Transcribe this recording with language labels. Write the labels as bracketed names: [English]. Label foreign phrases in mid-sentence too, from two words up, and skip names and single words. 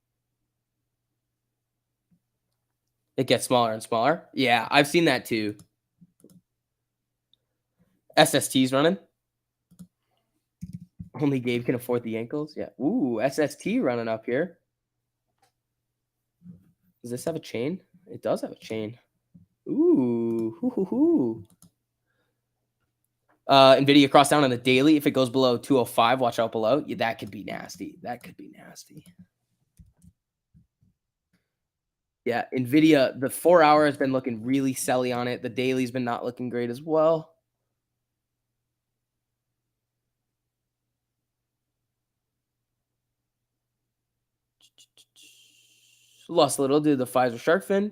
[English] It gets smaller and smaller. Yeah, I've seen that too. SST's running. Only Gabe can afford the ankles. Yeah. Ooh, SST running up here. Does this have a chain? It does have a chain. Ooh. Hoo, hoo, hoo. NVIDIA cross down on the daily. If it goes below 205, watch out below. Yeah, that could be nasty. That could be nasty. Yeah, NVIDIA, the 4 hour has been looking really selly on it. The daily's been not looking great as well. Lost a little due to the Pfizer shark fin.